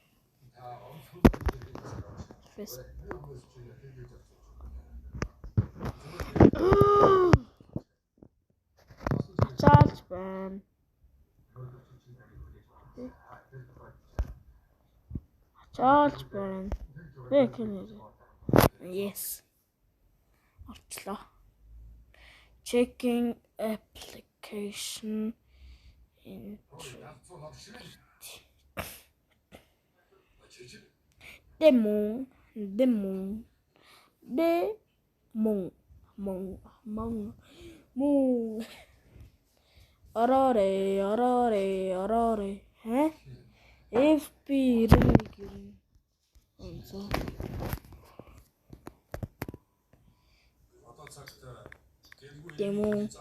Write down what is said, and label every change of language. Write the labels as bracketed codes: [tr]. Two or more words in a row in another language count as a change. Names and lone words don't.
[mn] Ачаалж байна. Ачаалж байна. Yes. Орчлоо. [en] Checking application Demon. [mn] Ороорой. FB ирнэ. Демон.